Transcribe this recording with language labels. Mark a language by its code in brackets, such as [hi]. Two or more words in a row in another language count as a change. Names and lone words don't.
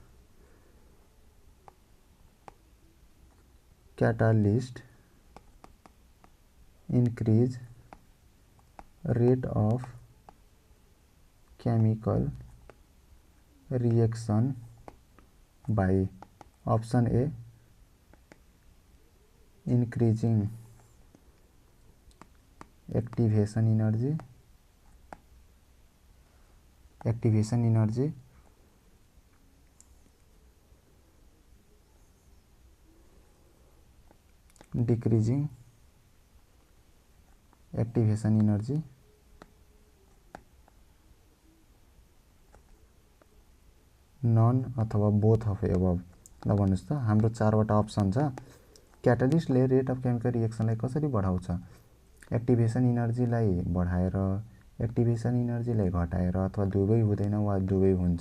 [en] catalyst increase rate of chemical reaction by option A increasing activation energy, decreasing activation energy, नन अथवा both of above. [ne] ल भन्नुस् त, हाम्रो चारवटा अप्सन छ। क्याटालिस्टले [en] rate of chemical reaction-लाई [ne] कसरी बढाउँछ? [en] activation energy-लाई [ne] बढाएर, [en] activation energy-लाई [ne] घटाएर, अथवा दुवै हुँदैन वा दुवै हुन्छ।